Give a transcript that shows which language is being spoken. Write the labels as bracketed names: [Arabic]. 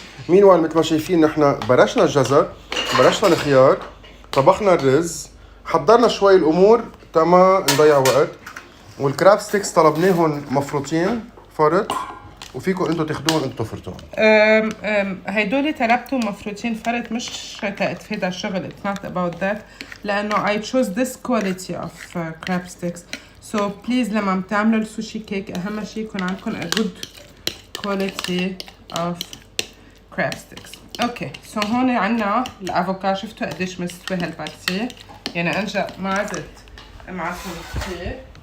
[Arabic] meanwhile مثل ما شايفين نحن برشنا الجزر، برشنا الخيار، طبخنا الرز، حضرنا شوي الامور تما نضيع وقت. والكراب ستيكس طلبناهم مفروطين فرط، وفيكم انتم تاخذوهم انتم تفرطوهم. هيدول طلبتهم مفروضين فرط مش تأتفادى الشغل. [English] it's not about that، لأنه I chose this quality of crab sticks. [Arabic] so please لما بتعملوا السوشي كيك أهم شي يكون عندكم [English] a good quality of crab sticks. [Arabic] اوكي سو هون عنا الافوكادو، شفتوا قديش مستوي هالبارتي، يعني انجا ما عزت معكم كثير.